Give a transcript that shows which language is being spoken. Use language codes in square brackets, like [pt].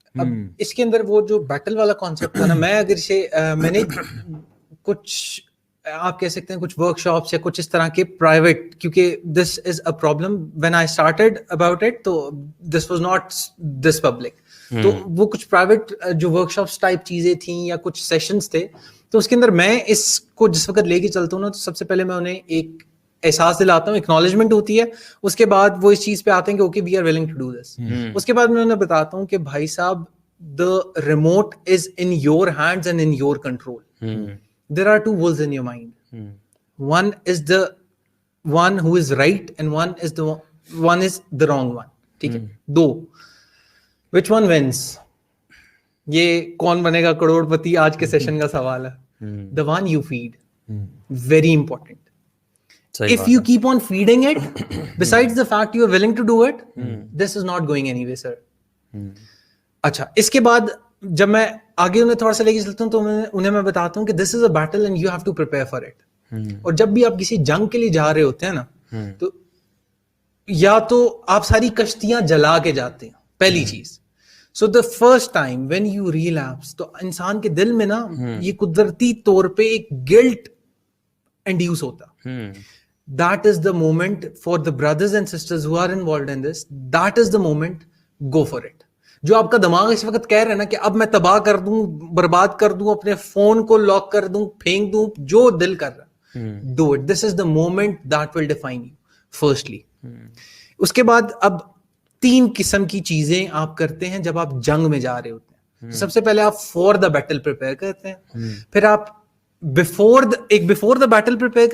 [ur] اب اس کے اندر وہ جو بیٹل والا کانسیپٹ تھا نا, میں اگر میں نے کچھ آپ کہہ سکتے ہیں کچھ ورک شاپس یا کچھ اس طرح کے پرائیویٹ, کیونکہ [en] this is a problem when I started about it, [ur] تو [en] this was not this public, [ur] تو وہ کچھ پرائیویٹ جو ورک شاپس ٹائپ چیزیں تھیں یا کچھ سیشنز تھے, تو اس کے اندر میں اس کو جس وقت لے کے چلتا ہوں نا, تو سب سے پہلے میں انہیں ایک احساس دلاتا ہوں, اکنالجمنٹ ہوتی ہے, اس کے بعد وہ اس چیز پہ آتے ہیں کہ [en] Okay we are willing to do this. [ur] اس کے بعد میں انہیں بتاتا ہوں کہ بھائی صاحب [en] the remote is in your hands and in your control. There are two wolves in your mind. One is the one who is right and one is the wrong one. [ur] ٹھیک ہے, دو, [en] which one wins? [ur] یہ کون بنے گا کروڑ پتی آج کے session کا سوال ہے. [en] The one you feed. Very important. If you keep on feeding it, besides the fact you are willing to do it, this is not going anywhere, sir. [ur] اچھا, اس کے بعد جب میں آگے انہیں تھوڑا سا لے کے چلتا ہوں تو انہیں میں بتاتا ہوں کہ [en] This is a battle and you have to prepare for it. [ur] اور جب بھی آپ کسی جنگ کے لیے جا رہے ہوتے ہیں نا, تو یا تو آپ ساری کشتیاں جلا کے جاتے ہیں, پہلی چیز. [en] so the first time when you relapse, [ur] تو انسان کے دل میں نا یہ قدرتی طور پہ ایک گلٹ انڈیوس ہوتا. [en] that is the moment for the brothers and sisters who are involved in this, that is the moment, go for it. [ur] جو آپ کا دماغ اس وقت کہہ رہا ہے نا کہ اب میں تباہ کر دوں, برباد کر دوں, اپنے فون کو لاک کر دوں, پھینک دوں, جو دل کر رہا, [en] do it. This is the moment that will define you, firstly. [ur] اس کے بعد اب 3 قسم کی چیزیں آپ کرتے ہیں جب آپ جنگ میں جا رہے ہوتے ہیں. سب سے پہلے آپ [en] for the battle [ur] پریپیئر کرتے ہیں, پھر آپ [en] before the battle [ur] پریپیئر